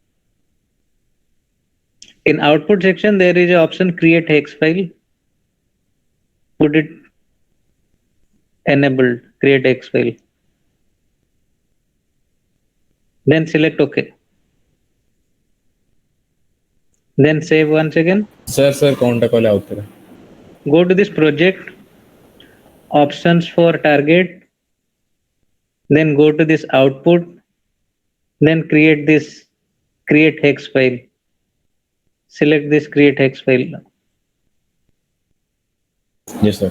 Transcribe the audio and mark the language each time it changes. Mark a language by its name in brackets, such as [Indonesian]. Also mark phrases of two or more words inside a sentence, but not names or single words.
[English] In output section, there is an option create hex file. Put it enabled, create hex file. Then select OK. Then save once again. [Odia] ସାର୍ କେଉଁଟା କହିଲେ ଆଉଥରେ [English] Go to this project, options for target, then go to this output, then create this create hex file. Select this create hex file. yes sir